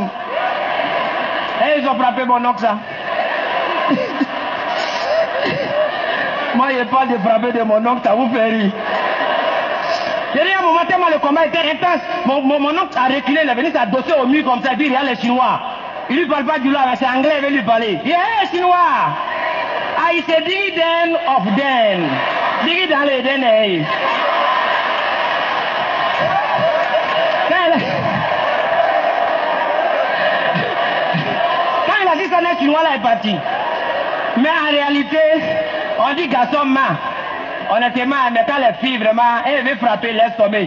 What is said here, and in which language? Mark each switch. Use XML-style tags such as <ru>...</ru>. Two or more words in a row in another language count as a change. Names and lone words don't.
<fr>Et ils ont frappé mon oncle, ça. Moi, je parle de frapper de mon oncle, ça vous fait rire. J'ai dit à un moment, tellement le combat était intense, mon oncle a reculé, il est venu s'adosser au mur comme ça, et puis il regarde les Chinois. Il lui parle pas du là, c'est anglais, il veut lui parler. Il dit, hey, Chinois,</fr> <en>I say, dig den of den.</en> <fr>Dig dans les den, hey. Quand il a dit ça, le Chinois là est parti. Mais en réalité, on dit garçon main. Honnêtement, mais quand les filles vraiment, elles veulent frapper, laisse tomber.</fr>